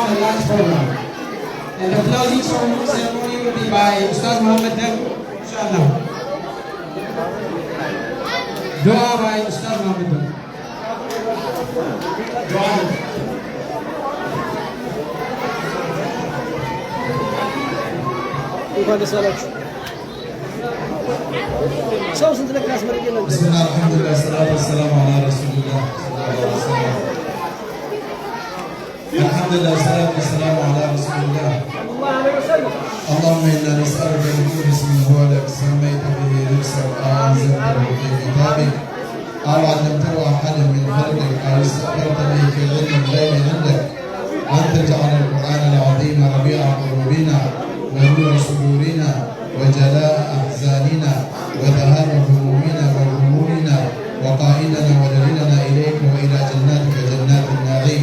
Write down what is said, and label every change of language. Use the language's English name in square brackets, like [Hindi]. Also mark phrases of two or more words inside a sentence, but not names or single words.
[English] tonight's program. And the closing ceremony will be by Ustaz Muhammad Dagu, inshallah. Dua by Ustaz Muhammad Dagu. Dua. [Amharic] እንኳን ደስ አላችሁ። ሰው ስንት ለካ አስመርቄ ነው። [Arabic] بسم الله الحمد لله والصلاة والسلام على رسول الله صلى الله عليه وسلم. الحمد لله والصلاة والسلام على رسول الله. اللهم إنا نسألك بكل اسم هو لك سميت به نفسك أو أنزلته في كتابك أو علمته أحدا من خلقك أو استأثرت به في علم الغيب عندك أن تجعل القرآن العظيم ربيع قلوبنا ونور صدورنا وجلاء أحزاننا وذهاب همومنا وغمومنا وقائدنا ودليلنا إليك وإلى جناتك جنات النعيم.